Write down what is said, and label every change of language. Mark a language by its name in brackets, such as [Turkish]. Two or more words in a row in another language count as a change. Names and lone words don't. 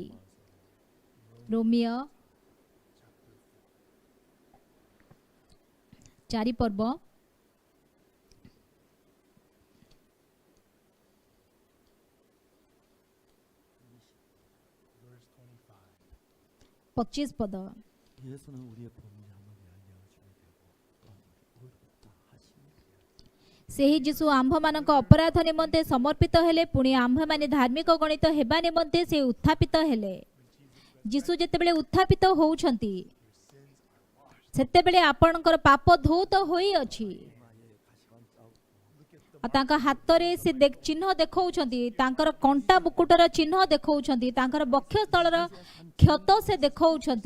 [Odia] ରୋମିଓ 4 ପର୍ବ 25 ପଦ। [Korean] 예수는 우리의 범죄함을 알려 주게 되고 또 의롭다 하시니 [Odia] ସେହି ଯୀଶୁ ଆମ୍ଭମାନଙ୍କ ଅପରାଧ ନିମନ୍ତେ ସମର୍ପିତ ହେଲେ, ପୁଣି ଆମ୍ଭମାନେ ଧାର୍ମିକ ଗଣିତ ହେବା ନିମନ୍ତେ ସେ ଉତ୍ଥାପିତ ହେଲେ। ଯୀଶୁ ଯେତେବେଳେ ଉତ୍ଥାପିତ ହେଉଛନ୍ତି ସେତେବେଳେ ଆପଣଙ୍କର ପାପ ଧୌତ ହୋଇଅଛି। ଆଉ ତାଙ୍କ ହାତରେ ସେ ଚିହ୍ନ ଦେଖାଉଛନ୍ତି, ତାଙ୍କର କଣ୍ଟା ମୁକୁଟର ଚିହ୍ନ ଦେଖାଉଛନ୍ତି, ତାଙ୍କର ବକ୍ଷସ୍ଥଳର କ୍ଷତ ସେ ଦେଖାଉଛନ୍ତି।